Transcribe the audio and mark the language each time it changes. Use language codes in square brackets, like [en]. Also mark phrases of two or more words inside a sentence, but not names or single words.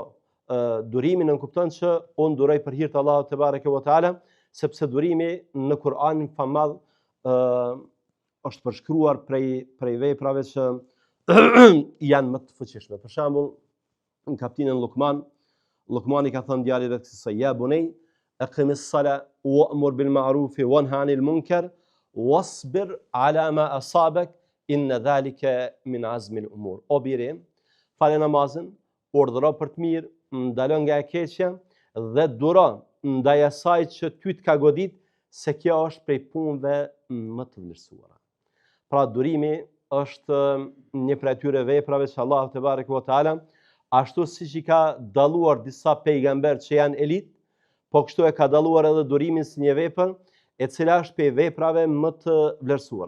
[sq] Durimi nënkupton që unë duroj për hir të Allahut [ar] تبارك وتعالى, [sq] sepse durimi në Kur'anin famadh është përshkruar prej veprave që janë më të fuqishme. Për shembull, në kapitullin Luqman, Luqmani ka thënë djalit vet se [ar] يا بني أقم الصلاة وأمر بالمعروف وانه عن المنكر واصبر على ما أصابك إن ذلك من عزم الأمور. [sq] O biri, falë namazin, urdhëro për të mirë, ndalo nga e keqja dhe duro ndaj asaj që ty të ka godit, se kjo është prej punëve më të vlerësuara. Pra durimi është një prej atyre veprave që Allahu [ar] تبارك وتعالى, [sq] ashtu siç I ka dalluar disa pejgamber që janë elit, po kështu e ka dalluar edhe durimin si një vepër e cila është prej veprave më të vlerësuara.